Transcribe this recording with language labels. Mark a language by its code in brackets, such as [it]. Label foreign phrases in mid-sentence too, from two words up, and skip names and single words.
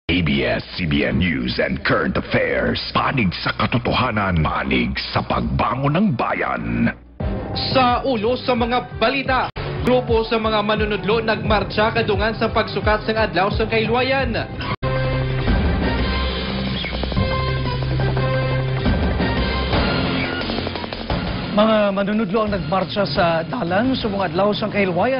[tl] ABS-CBN News and Current Affairs. Panig sa katotohanan, panig sa pagbangon ng bayan. [ceb] Sa ulo sa mga balita, grupo sa mga manunudlo nagmarcha kadungan sa pagsukat sa adlaw sa kailwayan. Mga manunudlo ang nagmarcha sa dalan sa mga adlaw sa kailwayan.